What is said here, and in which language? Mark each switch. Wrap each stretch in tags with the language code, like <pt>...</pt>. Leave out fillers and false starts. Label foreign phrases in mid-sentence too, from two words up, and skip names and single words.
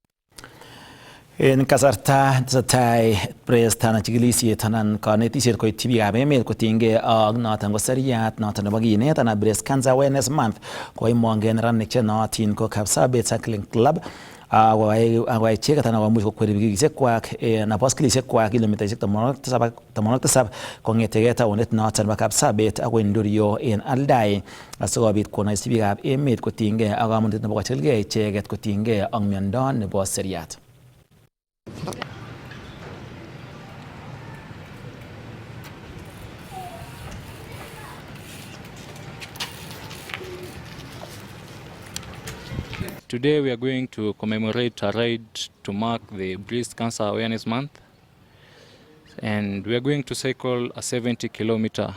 <kln>En kasarta tesetai prestan chikilisiet anan kanetisiet koityi biikab emet kotinygei ak noton ko seriat noton nebo kinet anan Breast Cancer Awareness Month koimongen neranik chenootin ko Kapsabet Cycling Club ako icheket anan komuch kokweri pikipikisiekwak anan baskilisiekkwak kilomitaisiek 87 kong'etegei taonit noton nebo Kapsabet akoi Ndurio en Aldai asikobit konoisi biikab emet kotinygei ak kamanutiet nebo kochilgei icheket kotinygei ak miondo nebo seriat.</kln> <en>Today we are going to commemorate a ride to mark the Breast Cancer Awareness Month, and we are going to cycle a 70-kilometer.</en>